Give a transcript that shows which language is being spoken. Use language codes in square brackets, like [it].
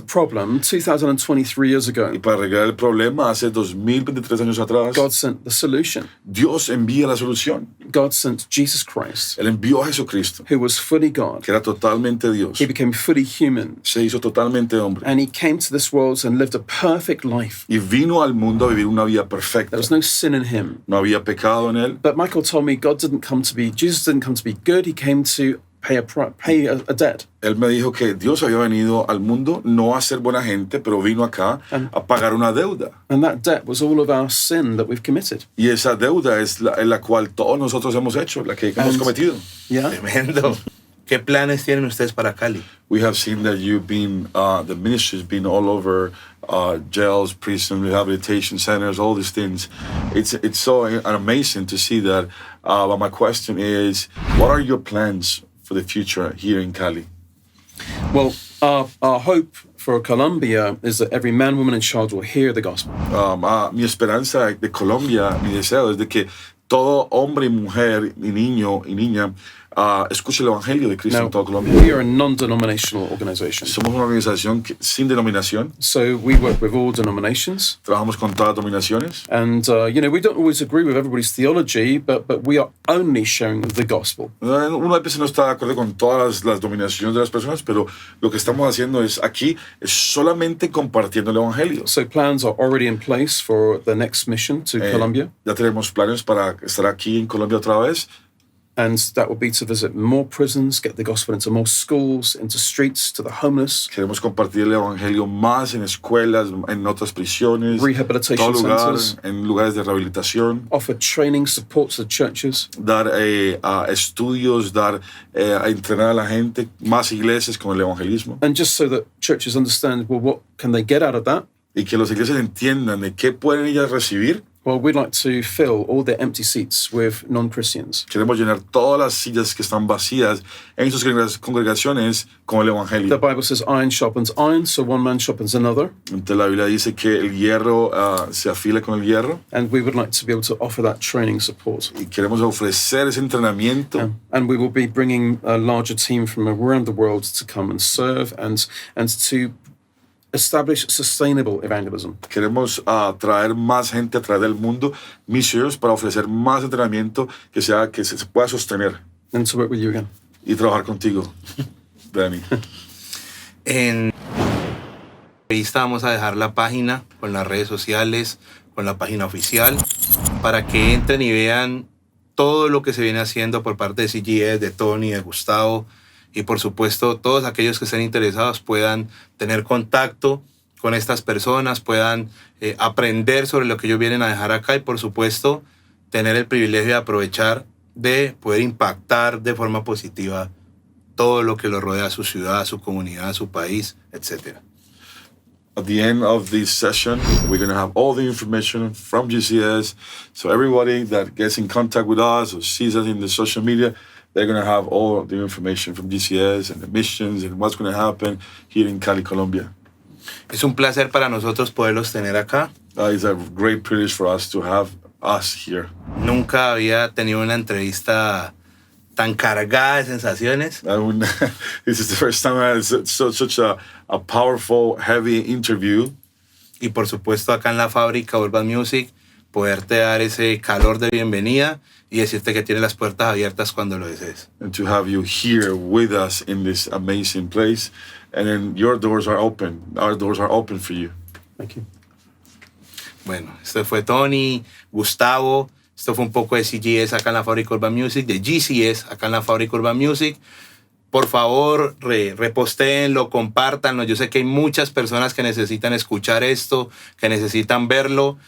[es] eternidad. [en] problem, 2023 years ago, [es] Y para arreglar el problema, hace 2023 años atrás, [en] God sent the solution. [es] Dios envía la solución. [en] God sent Jesus Christ, [es] Él envió a Jesucristo, [en] who was fully God. [es] que era totalmente Dios. [en] He became fully human. [es] Se hizo totalmente hombre. [en] And he came to this world and lived a perfect life. [es] Y vino al mundo a vivir una vida perfecta. [en] There was no sin in him. [es] No había pecado en él. [en] But Michael told me Jesus didn't come to be good. He came to pay a debt. [es] Él me dijo que Dios había venido al mundo no a ser buena gente, pero vino acá a pagar una deuda. [en] And that debt was all of our sin that we've committed. [es] Y esa deuda es la cual todos nosotros hemos hecho, la que hemos cometido. [en] Yeah. [es] Tremendo. ¿Qué planes tienen ustedes para Cali? [en] We have seen that you've been, the ministry's been all over jails, prison, rehabilitation centers, all these things. It's so amazing to see that. But my question is, what are your plans for the future here in Cali? Well, our hope for Colombia is that every man, woman, and child will hear the gospel. [es] Mi esperanza de Colombia, mi deseo es de que todo hombre y mujer y niño y niña escuche el evangelio de Cristo en toda Colombia. [en] We are a non-denominational organization. [es] Somos una organización sin denominación. [en] So we work with all denominations. [es] Trabajamos con todas las denominaciones. [en] And, we don't always agree with everybody's theology, but we are only sharing the gospel. [es] Uno a veces no está de acuerdo con todas las dominaciones de las personas, pero lo que estamos haciendo es solamente compartiendo el evangelio. [en] So plans are already in place for the next mission to Colombia. [es] Ya tenemos planes para estar aquí en Colombia otra vez. [en] And that will be to visit more prisons, get the gospel into more schools, into streets, to the homeless. [es] Queremos compartir el evangelio más en escuelas, en otras prisiones, [en] Rehabilitation [es] todo lugar, [en] centers. [es] en lugares de rehabilitación. [en] Offer training support to the churches. [es] Dar estudios, a entrenar a la gente, más iglesias con el evangelismo. [en] And just so that churches understand, well, what can they get out of that? [es] Y que las iglesias entiendan de qué pueden ellas recibir. [en] Well, we'd like to fill all the empty seats with non-Christians. [es] Queremos llenar todas las sillas que están vacías en sus congregaciones con el evangelio. [en] The Bible says iron sharpens iron, so one man sharpens another. [es] Entonces la Biblia dice que el hierro se afila con el hierro. [en] And we would like to be able to offer that training support. [es] Y queremos ofrecer ese entrenamiento. [en] And we will be bringing a larger team from around the world to come and serve and to establish sustainable evangelism. [es] Queremos traer más gente a través del mundo, misioneros, para ofrecer más entrenamiento que se pueda sostener. [en] And to work with you again. [es] Y trabajar contigo, Dani. En Entrevista vamos a dejar la página con las redes sociales, con la página oficial, para que entren y vean todo lo que se viene haciendo por parte de CGS, de Tony, de Gustavo, y por supuesto todos aquellos que estén interesados puedan tener contacto con estas personas, puedan aprender sobre lo que ellos vienen a dejar acá y por supuesto tener el privilegio de aprovechar de poder impactar de forma positiva todo lo que los rodea a su ciudad, a su comunidad, a su país, etc. [en] At the end of this session, we're going to have all the information from GCS. So everybody that gets in contact with us or sees us in the social media, they're going to have all the information from GCS and the missions and what's going to happen here in Cali, Colombia. [es] Es un placer para nosotros poderlos tener acá. [en] It's a great privilege for us to have us here. [es] Nunca había tenido una entrevista tan cargada de sensaciones. [en] This is the first time I had such a powerful, heavy interview. [es] Y por supuesto acá en la fábrica Urban Music, poderte dar ese calor de bienvenida y decirte que tienes las puertas abiertas cuando lo desees. [en] And to have you here with us in this amazing place. And then your doors are open. Our doors are open for you. Thank you. [es] Bueno, esto fue Tony, Gustavo. Esto fue un poco de CGS acá en la fábrica Urban Music, de GCS acá en la fábrica Urban Music. Por favor, repostéenlo, compártanlo. Yo sé que hay muchas personas que necesitan escuchar esto, que necesitan verlo.